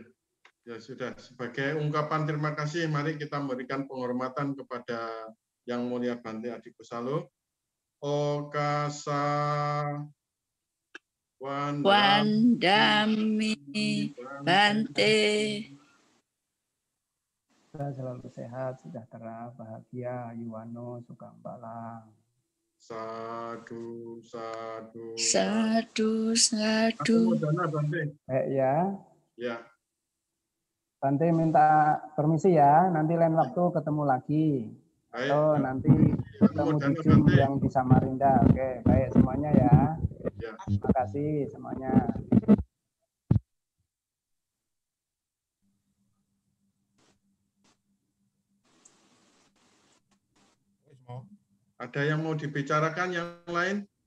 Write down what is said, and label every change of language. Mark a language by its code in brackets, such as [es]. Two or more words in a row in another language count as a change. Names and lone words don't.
[id] Ya sudah, sebagai ungkapan terima kasih, mari kita memberikan penghormatan kepada Yang Mulia Bante Adikku Salo. [pi] Okasa Wandami Bante. [id] Kita selalu sehat, sejahtera, bahagia, [pi] Yuwano, Sugeng Balang. Sadu, sadu. Sadu, sadu. [id] Dana Bante. Baik ya. Ya, Bante minta permisi ya, nanti lain waktu ketemu lagi. baik. Atau nanti ketemu di Zoom yang di Samarinda. Oke, baik semuanya ya. Ya. Terima kasih semuanya. Ada yang mau dibicarakan yang lain?